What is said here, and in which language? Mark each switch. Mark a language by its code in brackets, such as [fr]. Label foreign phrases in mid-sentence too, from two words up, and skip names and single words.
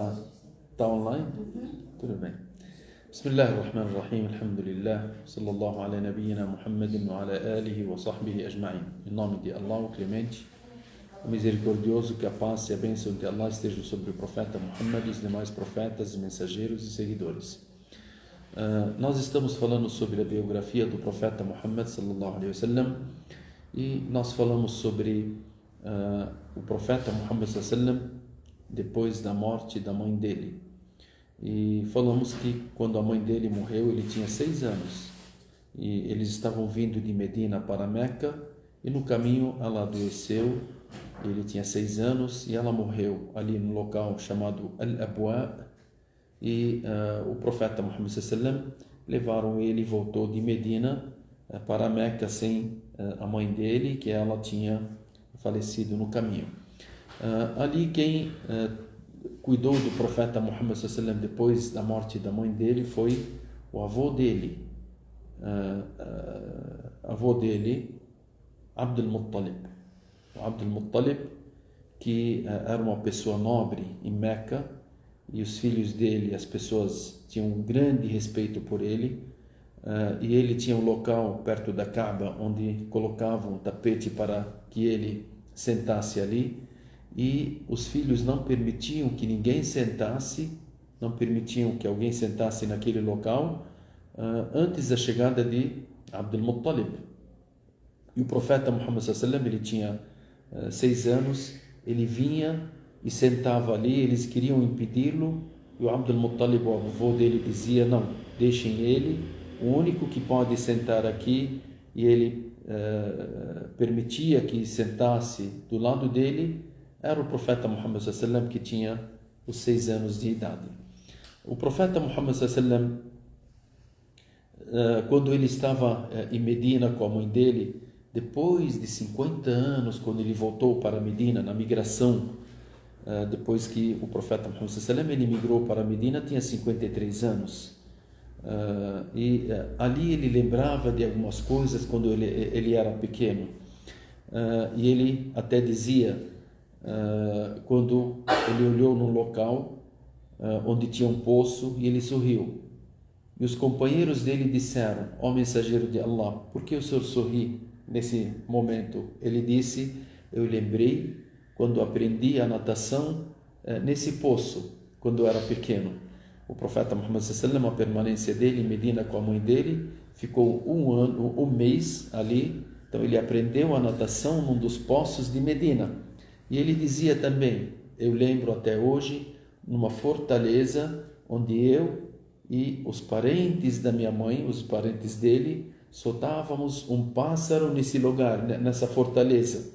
[pt] Tá online? Tudo bem. [ar] بسم الله الرحمن الرحيم. الحمد لله. صلى الله على نبينا محمد وعلى آله وصحبه أجمعين. [pt] Em nome de Allah, o Clemente, o misericordioso, que a paz e a bênção de Allah estejam sobre o profeta Muhammad e os demais profetas, mensageiros e seguidores. Nós estamos falando sobre a biografia do profeta Muhammad [ar] صلى الله عليه وسلم, [pt] e nós falamos sobre o profeta Muhammad [ar] صلى الله عليه وسلم [pt] depois da morte da mãe dele. E falamos que quando a mãe dele morreu, ele tinha 6 anos. E eles estavam vindo de Medina para Meca, e no caminho ela adoeceu. Ele tinha 6 anos e ela morreu ali no local chamado Al-Abwa. E o profeta Muhammad [ar] صلى الله عليه وسلم [pt] levaram ele e voltou de Medina para Meca sem a mãe dele, que ela tinha falecido no caminho. Ali quem cuidou do profeta Muhammad [ar] صلى الله عليه وسلم [pt] depois da morte da mãe dele foi o avô dele, Abdul Muttalib. O Abdul Muttalib, que era uma pessoa nobre em Meca, e os filhos dele, as pessoas tinham um grande respeito por ele, e ele tinha um local perto da Kaaba onde colocavam um tapete para que ele sentasse ali, e os filhos não permitiam que ninguém sentasse, não permitiam que alguém sentasse naquele local antes da chegada de Abdul Muttalib. E o profeta Muhammad [ar] صلى الله عليه وسلم, [pt] ele tinha 6 anos, ele vinha e sentava ali, eles queriam impedi-lo, e o Abdul Muttalib, o avô dele, dizia: não, deixem ele, o único que pode sentar aqui, e ele permitia que sentasse do lado dele, era o profeta Muhammad [ar] صلى الله عليه وسلم, [pt] que tinha os 6 anos de idade. O profeta Muhammad [ar] صلى الله عليه وسلم, [pt] quando ele estava em Medina com a mãe dele, depois de 50 anos, quando ele voltou para Medina, na migração, depois que o profeta Muhammad [ar] صلى الله عليه وسلم [pt] ele migrou para Medina, tinha 53 anos. E ali ele lembrava de algumas coisas quando ele era pequeno. E ele até dizia, quando ele olhou num local onde tinha um poço, e ele sorriu. E os companheiros dele disseram: ó mensageiro de Allah, por que o senhor sorri nesse momento? Ele disse: eu lembrei quando aprendi a natação nesse poço, quando eu era pequeno. O profeta Muhammad [ar] صلى الله عليه وسلم, [pt] a permanência dele em Medina com a mãe dele, ficou um mês ali. Então ele aprendeu a natação num dos poços de Medina. E ele dizia também: eu lembro até hoje, numa fortaleza onde eu e os parentes da minha mãe, os parentes dele, soltávamos um pássaro nesse lugar, nessa fortaleza.